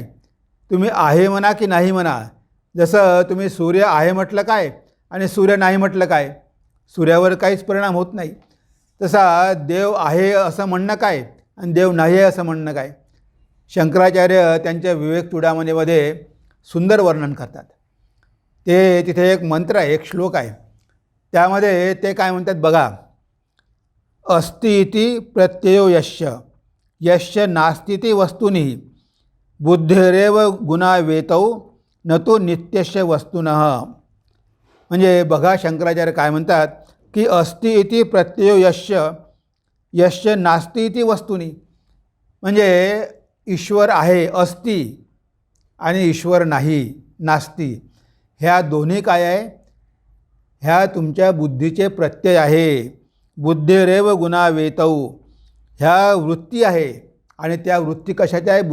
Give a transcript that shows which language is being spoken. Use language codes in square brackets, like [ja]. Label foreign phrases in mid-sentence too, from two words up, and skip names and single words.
[mr] तुम्ही आहे म्हणा की नाही म्हणा. जसं तुम्ही सूर्य आहे म्हटलं काय आणि सूर्य नाही म्हटलं काय, सूर्यावर काहीच परिणाम होत नाही. तसा देव आहे असं म्हणणं काय आणि देव नाही आहे असं म्हणणं काय. शंकराचार्य त्यांच्या विवेक चूडामणीमध्ये सुंदर वर्णन करतात. ते तिथे एक मंत्र आहे, एक श्लोक आहे. त्यामध्ये ते काय म्हणतात बघा, [sa] अस्ति इति प्रत्ययो यस्य यस्य नास्तीति वस्तुनि बुद्धिरेव गुणा वेतौ न तो नित्यस्य वस्तुनः. [mr] म्हणजे बघा शंकराचार्य काय म्हणतात की [sa] अस्ति इति प्रत्ययो यस्य यस्य नास्ति इति वस्तुनि, [mr] म्हणजे ईश्वर आहे अस्ति आणि ईश्वर नाही नास्ति, ह्या दोन्ही काय आहे? ह्या तुमच्या बुद्धीचे प्रत्यय आहे. [sa] बुद्धिरेव गुणा वेतौ, [mr] ह्या वृत्ती आहे आणि त्या वृत्ती कशाच्या आहे?